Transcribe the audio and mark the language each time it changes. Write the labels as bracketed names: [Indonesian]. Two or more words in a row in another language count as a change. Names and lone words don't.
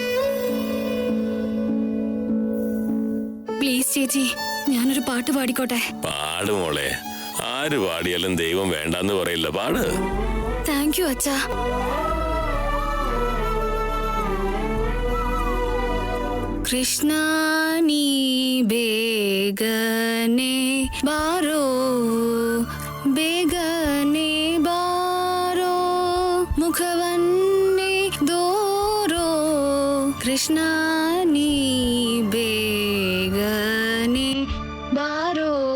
[Malayalam] പ്ലീസ് ചേച്ചി, ഞാനൊരു പാട്ട് പാടിക്കോട്ടെ? പാട് മോളെ, ആര് പാടിയാലും ദൈവം വേണ്ടാന്ന് പറയില്ല. പാട്. [English] thank you [Kannada] അച്ഛാ. ಕೃಷ್ಣ ನೀ ಬೇಗನೆ ಬಾರೋ, ಬೇಗನೆ ಬಾರೋ, ಮುಖವನ್ನೇ ದೋರೋ. ಕೃಷ್ಣ ನೀ ಬೇಗನೆ ಬಾರೋ.